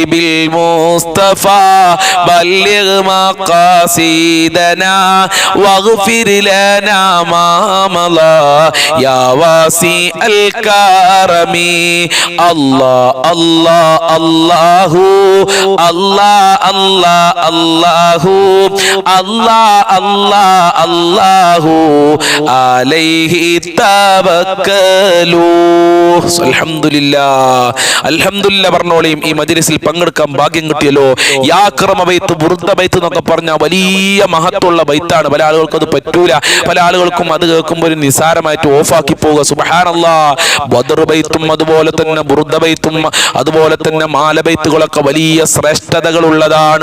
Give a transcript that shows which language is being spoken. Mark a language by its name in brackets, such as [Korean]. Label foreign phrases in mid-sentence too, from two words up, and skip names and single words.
[Arabic] بالمصطفى بلغ مقاصدنا واغفر لنا ما مضى يا واسع الكرم الله الله الله الله الله الله الله الله الله عليه توكلوا الحمد لله الحمد لله പറഞ്ഞോളീം. [Malayalam] ഈ മജ്‌ലിസിൽ പങ്കെടുക്കാൻ ഭാഗ്യം കിട്ടിയല്ലോ. യാക്രമ ബൈത്ത്, ബുർദ ബൈത്ത് എന്നൊക്കെ പറഞ്ഞ വലിയ മഹത്വമുള്ള ബൈത്താണ്. പല ആളുകൾക്കും അത് പറ്റൂല, പല ആളുകൾക്കും അത് കേൾക്കുമ്പോൾ ഒരു നിസാരമായിട്ട് ഓഫാക്കി പോവുക. സുബ്ഹാനല്ലാഹ്. ബദർ ബൈത്തും അതുപോലെ തന്നെ ബുർദ ബൈത്തും അതുപോലെ തന്നെ മാല ബൈത്തുകളൊക്കെ വലിയ ശ്രേഷ്ഠതകൾ ഉള്ളതാണ്.